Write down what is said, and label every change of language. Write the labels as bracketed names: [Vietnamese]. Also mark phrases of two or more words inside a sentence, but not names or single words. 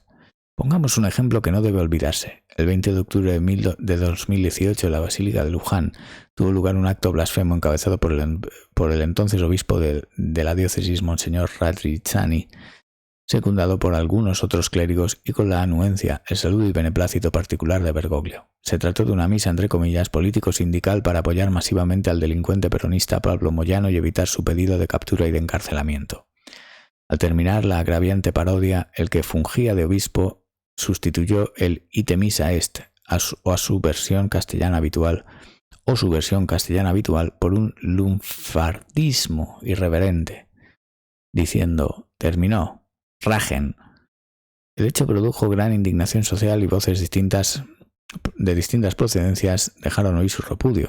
[Spanish] Pongamos un ejemplo que no debe olvidarse. El 20 de octubre de 2018 en la Basílica de Luján tuvo lugar un acto blasfemo encabezado por el entonces obispo de la diócesis, Monseñor Radrizzani, secundado por algunos otros clérigos y con la anuencia, el saludo y beneplácito particular de Bergoglio. Se trató de una misa, entre comillas, político-sindical para apoyar masivamente al delincuente peronista Pablo Moyano y evitar su pedido de captura y de encarcelamiento. Al terminar la agraviante parodia, el que fungía de obispo sustituyó el [Latin] ite missa est [Spanish] a su versión castellana habitual por un lunfardismo irreverente, diciendo: terminó, rajen. El hecho produjo gran indignación social y voces de distintas procedencias dejaron oír su repudio.